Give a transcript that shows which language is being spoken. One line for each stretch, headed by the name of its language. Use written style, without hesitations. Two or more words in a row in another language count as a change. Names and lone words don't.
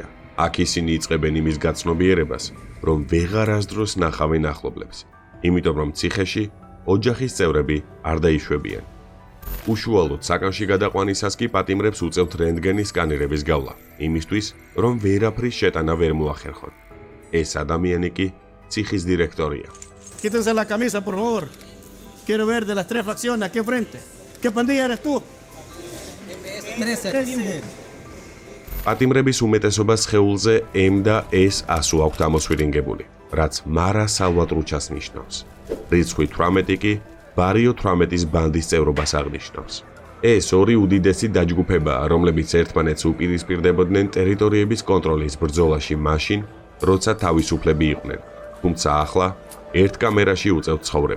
Georgian: აქ ისინი იწყებენ იმის გაცნობიერებას, რომ ვეღარ ასდროს ნახავენ ახლობლებს, იმიტომ რომ ციხეში ოჯახის წევრები არ დაიშვებიან. უშუალოდ საკანში გადაყვანისას კი პატიმრებს უწევთ რენტგენის სკანერების გავლა, იმისთვის, რომ ვერაფრის შეტანა ვერ მოახერხონ. ეს ადამიანი კი ციხის დირექტორია.
Spanish: Quítense la camisa, por favor. Quiero ver de las tres facciones aquí enfrente. ¿Qué pandilla eres tú?
Georgian: პატიმრების უმეტესობას სხეულზე M და S ასო აქვთ ამოსვირინგებული, რაც მარა სალვატრუჩას ნიშნავს. რიცხვი 18 კი ბარიო 18-ის ბანდის წევრობას აღნიშნავს. ეს ორი უდიდესი დაჯგუფებაა, რომლებიც ერთმანეთს უპირისპირდებოდნენ ტერიტორიების კონტროლის ბრძოლაში მაშინ, როცა თავისუფლები იყვნენ, თუმცა ახლა ერთ კამერაში უწევთ ცხოვრება.